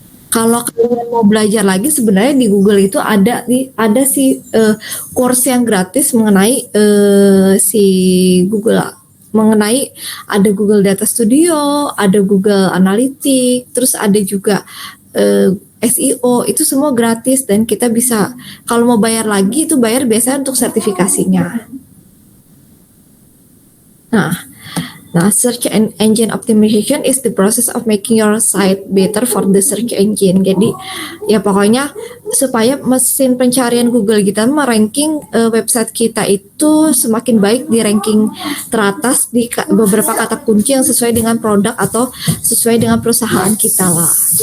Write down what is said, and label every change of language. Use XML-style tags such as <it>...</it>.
<id>Kalau kalian mau belajar lagi, sebenarnya di Google itu ada sih course yang gratis mengenai si Google, mengenai ada Google Data Studio, ada Google Analytics, terus ada juga SEO, itu semua gratis dan kita bisa, kalau mau bayar lagi itu bayar biasanya untuk sertifikasinya.</id> <en>Nah, search engine optimization is the process of making your site better for the search engine.</en> <id>Jadi, ya pokoknya supaya mesin pencarian Google kita meranking website kita itu semakin baik di ranking teratas di beberapa kata kunci yang sesuai dengan produk atau sesuai dengan perusahaan kita lah.</id>